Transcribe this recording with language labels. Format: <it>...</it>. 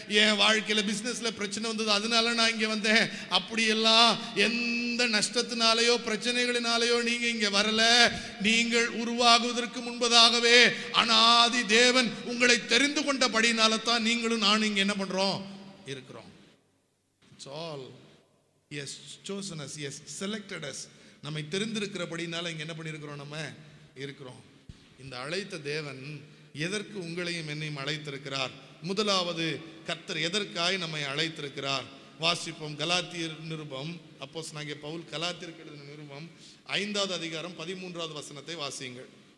<ta>என் வாழ்க்கையில பிசினஸ்ல பிரச்சனை வந்தது, அதனால நான் இங்க வந்தேன். அப்படியெல்லாம் எந்த நஷ்டத்தினாலேயோ பிரச்சனைகளினாலேயோ நீங்க இங்க வரல. நீங்கள் உருவாகுவதற்கு முன்பதாகவே அனாதி தேவன் உங்களை தெரிந்து கொண்டபடினால தான் நீங்களும் நானும் இங்க என்ன பண்றோம் இருக்கிறோம்.</ta> <en>It's all He has chosen us, He has selected us.</en> <ta>நம்மை தெரிந்திருக்கிறபடினால இங்க என்ன பண்ணியிருக்கிறோம், நம்ம இருக்கிறோம். இந்த அழைத்த தேவன் எதற்கு உங்களையும் என்னையும் அழைத்திருக்கிறார்? முதலாவது, கர்த்தர் எதற்காய் நம்மை அழைத்திருக்கிறார்? வாசிப்போம். கலாத்தியர் நிருபம், அப்போஸ்தலனாகிய பவுல் கலாத்தியருக்கு எழுதின நிருபம் 5வது அதிகாரம் 13வது வசனத்தை வாசியுங்கள்.</ta>